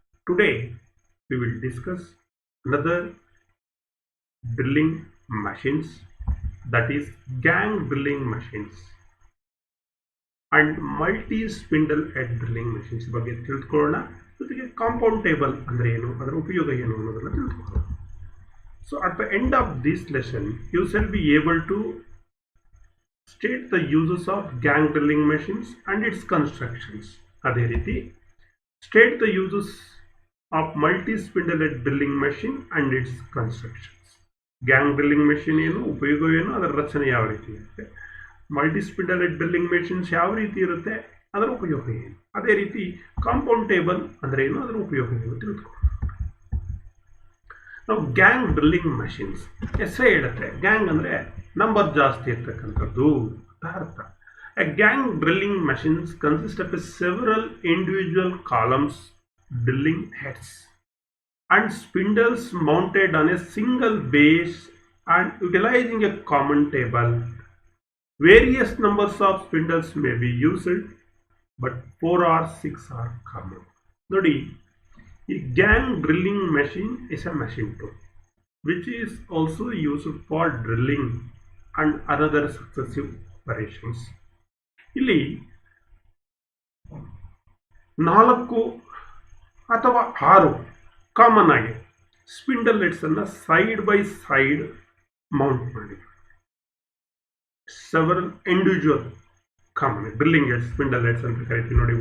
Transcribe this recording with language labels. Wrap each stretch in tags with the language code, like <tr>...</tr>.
<en>Today we will discuss another drilling machines, that is gang drilling machines and multi spindle head drilling machines</en> <kn>ಬಗ್ಗೆ ತಿಳಿದುಕೊಳ್ಳೋಣ. ಜೊತೆಗೆ compound table ಅಂದರೆ ಏನು, ಅದರ ಉಪಯೋಗ ಏನು ಅನ್ನೋದನ್ನು ತಿಳಿದುಕೊಳ್ಳೋಣ.</kn> <en>So at the end of this lesson you shall be able to state the uses of gang drilling machines and its constructions.</en> <kn>ಅದೇ ರೀತಿ</kn> <en>state the uses of multi spindle head drilling machine and its constructions.</en> <kn>Gang drilling machine ಏನು, ಉಪಯೋಗ ಏನು, ಅದರ ರಚನೆ ಯಾವ ರೀತಿ ಇರುತ್ತೆ, multi spindle head drilling machines ಯಾವ ರೀತಿ ಇರುತ್ತೆ, ಅದರ ಉಪಯೋಗ ಏನು, ಅದೇ ರೀತಿ ಕಾಂಪೌಂಡ್ ಟೇಬಲ್ ಅಂದರೆ ಏನು, ಅದರ ಉಪಯೋಗ ಏನು ತಿಳಿದುಕೊಳ್ಳೋಣ. ನಾವು ಗ್ಯಾಂಗ್ ಡ್ರಿಲ್ಲಿಂಗ್ ಮಷಿನ್ಸ್ ಹೆಸರೇ ಹೇಳುತ್ತೆ, ಗ್ಯಾಂಗ್ ಅಂದರೆ ನಂಬರ್ ಜಾಸ್ತಿ ಇರ್ತಕ್ಕಂಥದ್ದು ಅಂತ ಅರ್ಥ.</kn> <en>A gang drilling machines consist of several individual columns drilling heads and spindles mounted on a single base and utilizing a common table. Various numbers of spindles may be used, but 4 or 6 are common. Nodi, a gang drilling machine is a machine tool which is also used for drilling and other successive operations.</en> <kn>ಇಲ್ಲಿ 4 ಅಥವಾ 6 common ಆಗಿ spindle heads ಅನ್ನ side by side Mount ಮಾಡಿ, several individual common drilling heads, spindle heads ಅಂತ ಕರಿತೀವಿ ನೋಡಿ.</kn>